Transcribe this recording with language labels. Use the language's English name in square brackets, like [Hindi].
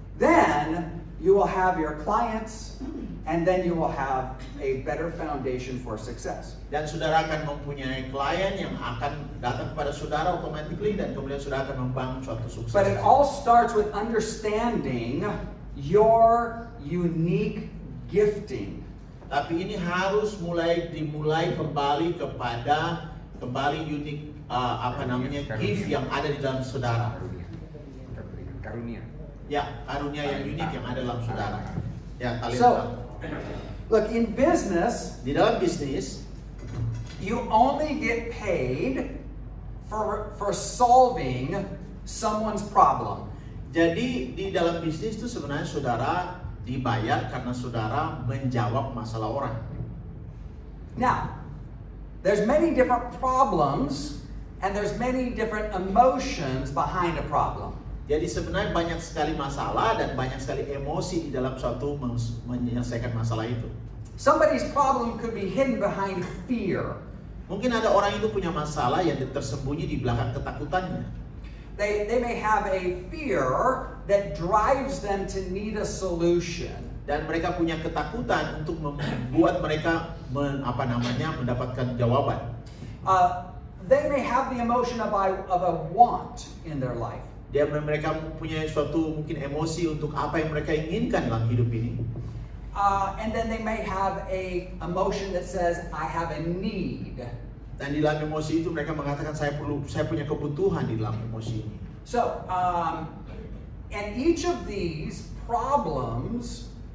[English] Then you will have your clients, and then you will have a better foundation for success. [Indonesian] Dan saudara akan mempunyai klien yang akan datang kepada saudara automatically, dan kemudian saudara akan membangun suatu sukses. [English] But it all starts with understanding your unique gifting. [Indonesian] Tapi ini harus dimulai kembali kepada unik gift yang ada di dalam saudara. Karunia. Ya, karunia yang unik yang ada dalam saudara. Ya, kalian [English] So, [Indonesian] tahu. [English] look, in business, [Indonesian] Di dalam bisnis, [English] you only get paid for solving someone's problem. [Indonesian] jadi di dalam bisnis itu sebenarnya saudara dibayar karena saudara menjawab masalah orang. [English] Now, there's many different problems and there's many different emotions behind a problem. [Indonesian] Jadi sebenarnya banyak sekali masalah dan banyak sekali emosi di dalam suatu menyelesaikan masalah itu. [English] Somebody's problem could be hidden behind fear. [Indonesian] Mungkin ada orang itu punya masalah yang tersembunyi di belakang ketakutannya. [English] They may have a fear that drives them to need a solution. [Indonesian] Dan mereka punya ketakutan untuk membuat mereka mendapatkan jawaban. [English] they may have the emotion of a want in their life. [Indonesian] Mereka punya suatu mungkin emosi untuk apa yang mereka inginkan dalam hidup ini. [English] And then they may have a emotion that says, I have a need. [Indonesian] Dan di dalam emosi itu mereka mengatakan saya punya kebutuhan di dalam emosi ini. [English] So, and each of these problems